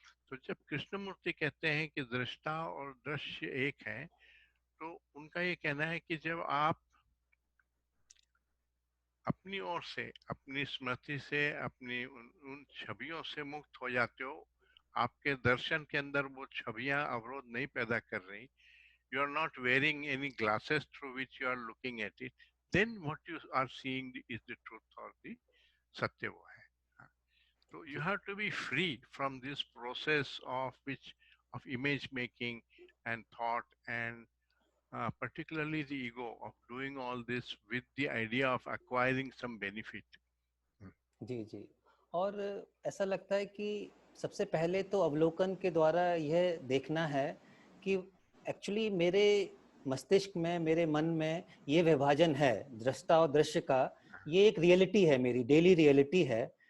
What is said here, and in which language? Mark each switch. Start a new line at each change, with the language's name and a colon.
Hindi: तो जब कृष्णमूर्ति कहते हैं कि दृष्टा और दृश्य एक है, तो उनका ये कहना है कि जब आप अपनी ओर से, अपनी स्मृति से, अपनी उन छवियों से मुक्त हो जाते हो, आपके दर्शन के अंदर वो छवियां अवरोध नहीं पैदा कर रही,
English: you are not wearing any glasses through which you are looking at it, then what you are seeing is the truth or the
Hindi: satya वो है। हाँ, तो
English: you have to be free from this process of image making and thought and particularly the ego of doing all this with the idea of acquiring some benefit.
Hindi: जी जी। और ऐसा लगता है कि सबसे पहले तो अवलोकन के द्वारा यह देखना है कि एक्चुअली मेरे मस्तिष्क में, मेरे मन में ये विभाजन है दृष्टा और दृश्य का, ये एक रियलिटी है, मेरी डेली रियलिटी है।